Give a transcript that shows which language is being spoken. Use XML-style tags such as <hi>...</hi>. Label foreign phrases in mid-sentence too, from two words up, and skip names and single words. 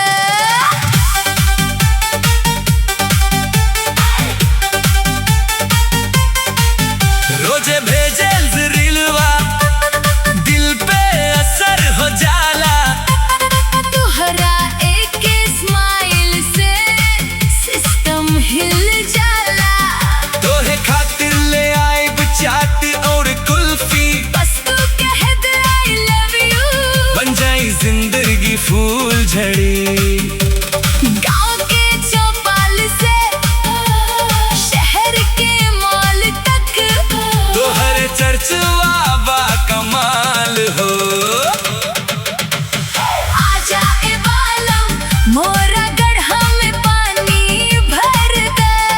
<bho>रोजे भेजे रीलवा दिल पे असर हो जाला। तुहरा एक स्माइल से सिस्टम हिल जाला। तोहे खातिर ले आए चाट और कुल्फी। बस तू कह दे</bho> <en>I love you,</en> <bho>बन जाई जिंदगी फूल झड़ी। गांव के चौपाल से शहर के मॉल तक तोहर चर्चवा बा कमाल हो। आ जाए बालम मोरा गढ़ा में पानी भर दे।</bho>